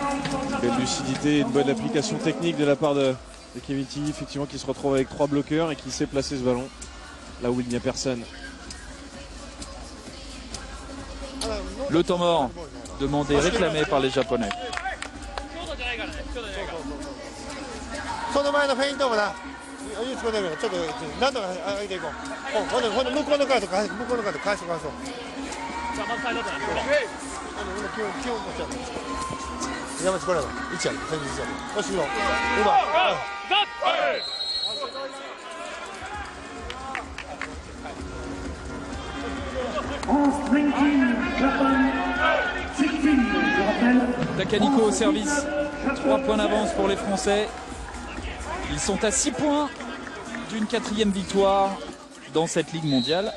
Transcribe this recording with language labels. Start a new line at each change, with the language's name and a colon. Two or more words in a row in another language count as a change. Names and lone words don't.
French: Belle lucidité et une bonne application technique de la part de Kevin Tilly, effectivement, qui se retrouve avec 3 bloqueurs et qui sait placer ce ballon là où il n'y a personne. Le temps mort demandé, réclamé par les Japonais.
Japanese: その前のフェイントもな、いいつこだけど、ちょっとなんとか上げていこう。ほんで向こうのカード返す、向こうのカード返そう。じゃあまずサイドだ。基本こっちや。山内これだ。1や。先日や。よし行こう。うまい。
French: Takaniko au service. 3 points d'avance pour les Français. Ils sont à 6 points d'une 4e victoire dans cette Ligue mondiale.